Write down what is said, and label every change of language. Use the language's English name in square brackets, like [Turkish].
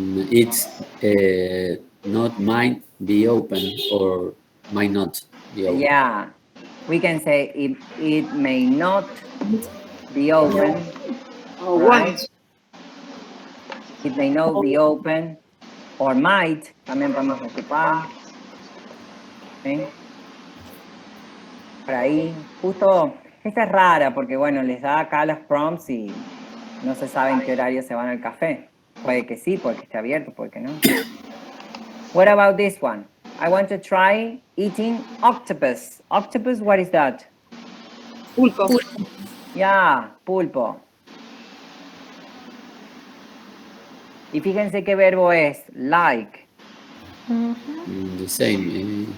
[English] It's not might be open or might not be open. Yeah, we can say it may not be open. Right? It may not be open or might. [Spanish] También podemos ocupar. ¿Sí? Por ahí, justo, esta es rara porque bueno, les da acá los prompts y no se sabe en qué horario se van al café. Puede que sí, puede que esté abierto, puede que no. [English] What about this one? I want to try eating octopus. Octopus, what is that? [Spanish] Pulpo. [English] Yeah, pulpo. [Spanish] Y fíjense qué verbo es, like. [English] The same.